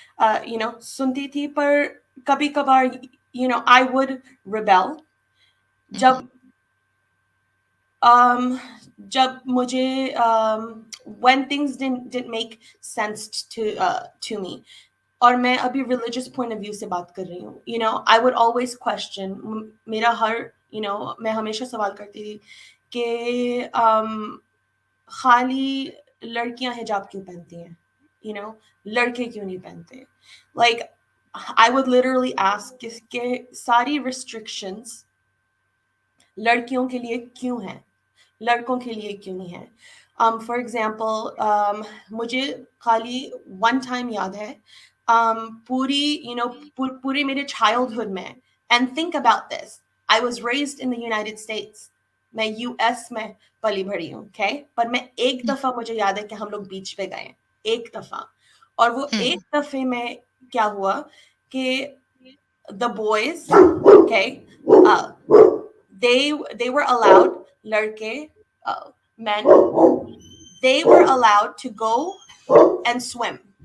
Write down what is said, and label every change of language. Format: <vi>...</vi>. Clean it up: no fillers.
<hi>सुनती थी, पर कभी कभार</hi> <en>I would rebel Mm-hmm.</en> <hi>जब um जब मुझे</hi> <en>when things didn't make sense to me.</en> <hi>और मैं अभी religious point of view से बात कर रही हूँ.</hi> <en>I would always question.</en> <hi>मेरा हर मैं हमेशा सवाल करती थी कि खाली लड़कियां हिजाब क्यों पहनती हैं, लड़के क्यों नहीं पहनते.</hi> <en>Like, I would literally ask</en> <hi>कि सारी restrictions लड़कियों के लिए क्यों हैं, लड़कों के लिए क्यों नहीं है.</hi> <en>For example,</en> <hi>मुझे खाली one time याद है, पूरी पूरे मेरे childhood में.</hi> <en>And think about this, I was raised in the United States.</en> <hi>मैं यूएस में पली बड़ी हूँ.</hi> <en>Okay,</en> <hi>पर मैं एक दफा मुझे याद है कि हम लोग बीच पे गए, एक दफा. और वो एक Mm-hmm. दफे में क्या हुआ कि</hi> <en>the boys, okay, they were allowed,</en> <hi>लड़के,</hi> <en>men, they were allowed to go and swim.</en>